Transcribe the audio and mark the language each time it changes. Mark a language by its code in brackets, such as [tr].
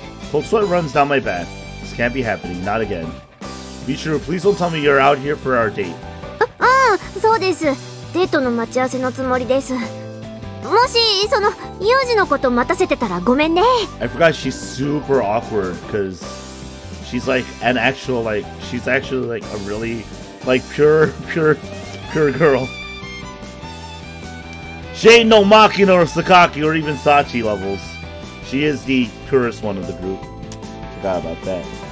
[en] Cold sweat runs down my back. This can't be happening. Not again. Michiru, please don't tell me you're out here for our date. [ja] そうです。デートの待ち合わせのつもりです。もし、その、幼児のこと待たせてたらごめんね。 [en] I forgot she's super awkward because she's like an actual, like, she's actually like a really, like, pure girl. She ain't no Makino or Sakaki or even Sachi levels. She is the purest one of the group. Forgot about that.